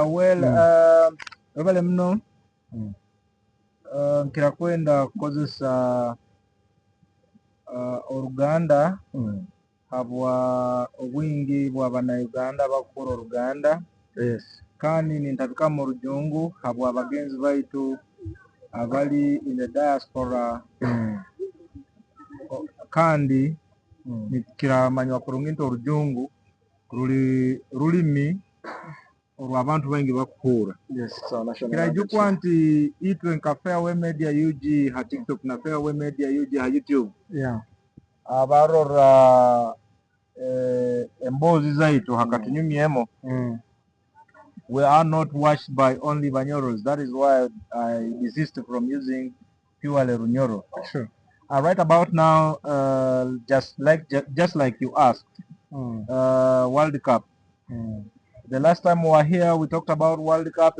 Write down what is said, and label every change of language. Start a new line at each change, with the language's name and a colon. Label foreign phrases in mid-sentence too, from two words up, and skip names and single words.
Nyoro: obale muno nkira kwenda kukozesa Oluganda habwa obwingi bw'Abannayuganda bakukora Oluganda kandi nintabika mu Rujungu habwa abagenzi baitu abali
English: in the diaspora
Nyoro: kandi nikiramanywa kurungi nti Orujungu rulimi olw'abantu baingi bakukura kirajukwa nti itwe nka Fairway Media UG ha TikTok na Fairway Media UG ha YouTube abarora embozi zaitu hakatunyumyemo
English: we are not watched by only Banyoros. That is why I desist from using purely Runyoro. Sure. Right about now, just like you asked, World Cup. The last time we were here, we talked about World Cup.